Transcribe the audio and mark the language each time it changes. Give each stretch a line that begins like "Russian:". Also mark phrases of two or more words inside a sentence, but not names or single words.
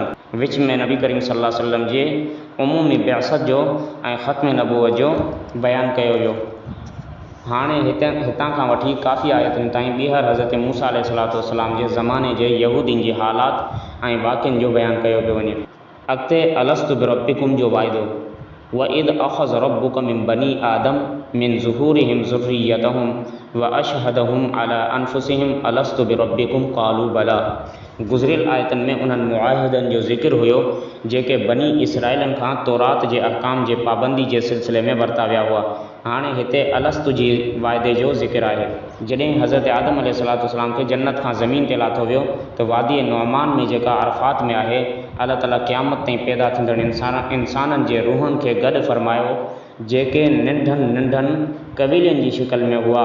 Sindhi: विच में नबी करीम
Arabic: صلى الله عليه وسلم
Sindhi: जे उमूमी बिअसत जो ऐं ख़त्म नबूवत जो बयानु कयो वियो। हाणे हितां खां वठी काफ़ी आयतुनि ताईं ॿीहर हज़रत मूसा अलैहिस्सलाम जे ज़माने जे यहूदियुनि जी हालात ऐं वाक़िअनि जो बयानु कयो पियो वञे। अॻिते
Arabic: ألست بربكم
Sindhi: जो वाइदो।
Arabic: وإذ أخذ ربك من بني آدم من ظهورهم ذريتهم وأشهدهم على أنفسهم ألست بربكم قالوا بلى.
Sindhi: गुज़िरियल आयतनि में उन्हनि मुआहिदनि जो ज़िक्र हुयो जेके बनी इसराइलनि खां तौरात जे अहकाम जे पाबंदी जे सिलसिले में वरिता विया हुआ। हाणे हिते अलस्तु जी वाइदे जो ज़िक्र आहे। जॾहिं हज़रत आदम अलैहिस्सलाम खे जन्नत खां ज़मीन ते लाथो वियो त वादी नुअमान में जेका अरफ़ात में आहे अल्लाह ताला क़यामत ताईं पैदा थींदड़ इंसाननि जे रूहनि खे गॾु फरमायो जेके नंढनि कबीलनि जी शिकल में हुआ।